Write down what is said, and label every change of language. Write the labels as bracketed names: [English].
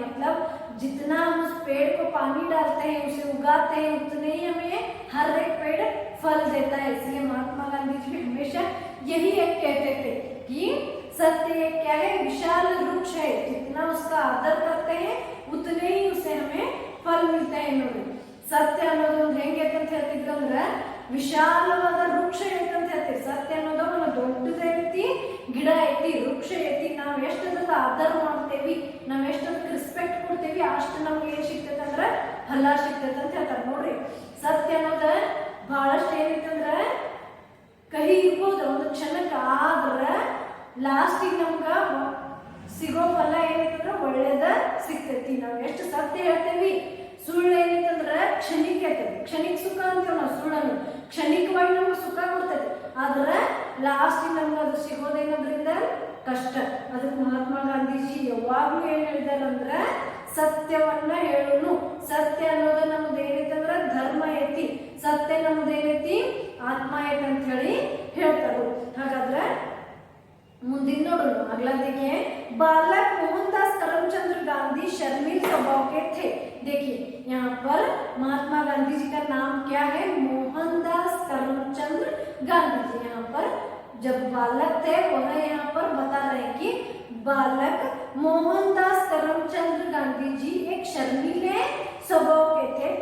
[Hindi] मतलब जितना हम उस पेड़ को पानी डालते हैं, उसे उगाते हैं, उतने ही हमें हर एक पेड़ फल देता है। इसलिए महात्मा गांधी जी हमेशा यही एक कहते थे कि सत्य एक क्या है, विशाल वृक्ष है, जितना उसका आदर करते हैं उतने ही उसे हमें फल मिलते हैं [Kannada] ನೋಡಿ. ಸತ್ಯ ಅನ್ನೋದು ಒಂದು ಹೆಂಗೆ ಅಂತ ಹೇಳ್ತಿದ್ರಂದ್ರ ವಿಶಾಲವಾದ ವೃಕ್ಷ ಐತಂತ ಹೇಳ್ತೀವಿ. ಸತ್ಯ ಅನ್ನೋದು ಒಂದು ದೊಡ್ಡದೈತಿ, ಗಿಡ ಐತಿ, ವೃಕ್ಷ ಐತಿ. ನಾವು ಎಷ್ಟು ಅದಕ್ಕೆ ಆದರ ಮಾಡ್ತೇವಿ, ನಾವು ಎಷ್ಟು ಅದಕ್ಕೆ ರೆಸ್ಪೆಕ್ಟ್ ಕೊಡ್ತೇವಿ, ಅಷ್ಟು ನಮ್ಗೆ ಏನ್ ಸಿಗ್ತೈತೆ ಅಂದ್ರೆ ಫಲ ಸಿಗ್ತೈತೆ ಅಂತ ಹೇಳ್ತಾರೆ ನೋಡ್ರಿ. ಸತ್ಯ ಅನ್ನೋದ ಬಹಳಷ್ಟು ಏನೈತಂದ್ರ ಕಹಿ ಇರ್ಬೋದು ಒಂದು ಕ್ಷಣಕ್ಕೆ, ಆದ್ರ ಲಾಸ್ಟಿಗೆ ನಮ್ಗ ಸಿಗೋ ಫಲ ಏನೈತಂದ್ರ ಒಳ್ಳೇದ ಸಿಗ್ತೈತಿ. ನಾವು ಎಷ್ಟು ಸತ್ಯ ಹೇಳ್ತೇವಿ. ಸುಳ್ಳು ಏನೈತಂದ್ರ ಕ್ಷಣಿಕ ಐತೈತಿ, ಕ್ಷಣಿಕ ಸುಖ ಅಂತೇವ್ ನಾವು. ಸುಳ್ಳನ್ನು ಕ್ಷಣಿಕವಾಗಿ ನಮ್ಗೆ ಸುಖ ಕೊಡ್ತೈತಿ, ಆದ್ರ ಲಾಸ್ಟಿಗೆ ನಮ್ಗೆ ಅದು ಸಿಗೋದೇನದ್ರಿಂದ ಕಷ್ಟ. ಅದಕ್ಕೆ ಮಹಾತ್ಮ ಗಾಂಧೀಜಿ ಯಾವಾಗ್ಲೂ ಏನ್ ಹೇಳಿದಾರಂದ್ರ ಸತ್ಯವನ್ನ ಹೇಳುನು. ಸತ್ಯ ಅನ್ನೋದು ನಮ್ದು ಏನೈತಂದ್ರ ಧರ್ಮ ಐತಿ, ಸತ್ಯ ನಮ್ದು ಏನೈತಿ ಆತ್ಮ ಐತಿ ಅಂತ ಹೇಳಿ ಹೇಳ್ತಾರು. ಹಾಗಾದ್ರೆ ಮುಂದಿನ ನೋಡೋಣ. [Hindi] अगला देखिए, बालक मोहनदास करमचंद गांधी शर्मील स्वभाव के थे। देखिए यहाँ पर महात्मा गांधी जी का नाम क्या है, मोहनदास करमचंद गांधी जी। यहाँ पर जब बालक थे वह यहाँ पर बता रहे हैं कि बालक मोहनदास करमचंद गांधी जी एक शर्मीले स्वभाव के थे।